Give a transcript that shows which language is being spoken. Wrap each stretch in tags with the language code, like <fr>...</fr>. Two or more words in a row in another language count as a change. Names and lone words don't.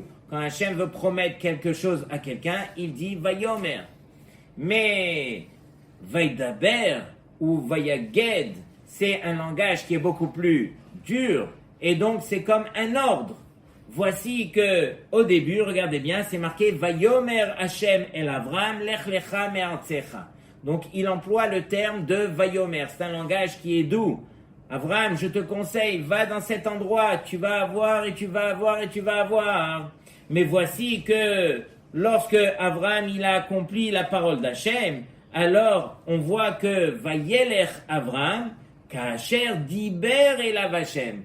<fr>Quand Hachem veut promettre quelque chose à quelqu'un, il dit Vayomer. Mais Vaidaber ou Vayaged, c'est un langage qui est beaucoup plus dur. Et donc, c'est comme un ordre. Voici que, au début, regardez bien, c'est marqué</fr> <he>ויאמר השם אל אברם לך לך מארצך.</he> <fr>Donc, il emploie le terme de Vayomer. C'est un langage qui est doux. Avram, je te conseille, va dans cet endroit, tu vas avoir et tu vas avoir et tu vas avoir. Mais voici que, lorsque Avram, il a accompli la parole d'Hachem, alors, on voit que</fr> <he>וילך אברם כאשר דבר אליו השם.</he>